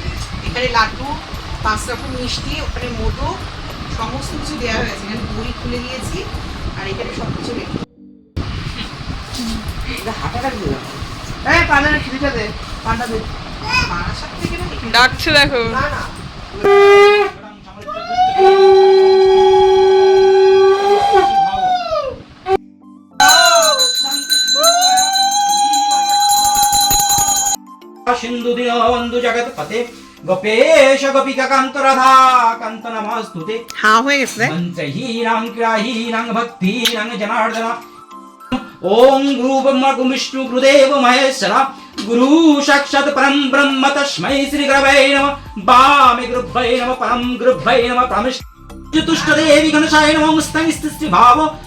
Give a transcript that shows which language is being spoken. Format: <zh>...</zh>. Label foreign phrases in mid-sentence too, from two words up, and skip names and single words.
<bn>এখানে লাড্ডু, 5 রকম মিষ্টি, ওখানে মোদক, সমস্ত কিছু দেওয়া হয়েছে। এখানে বড়ি খুলে দিয়েছি, আর এখানে সব কিছু রেখে হাঁটাটা দিয়ে দাও। হ্যাঁ, পান্ডা খিরিটা দে, পান্ডা দে। বারাসাত থেকে না ডাকছে, দেখো। না না</bn> <sa>सिंधु दीनबंधु जगतपते गोपेश गोपिका कांत राधा कांत नमस्तुते।</sa> <bn>हाँ হয়ে গেছে।</bn> <sa>मंत्रहीनां क्रियाहीनां भक्तिहीनां जनार्दन। ओम गुरु ब्रह्मा गुरु विष्णु गुरुदेव महेश्वर गुरु साक्षात् परम ब्रह्म तस्मै श्री गुरवे नमः। वामे गुरुभ्ये नमः, परम गुरुभ्ये नमः, परमेश चतुष्ट देवी गणेशाय नमः। स्तं स्थिति भाव।</sa>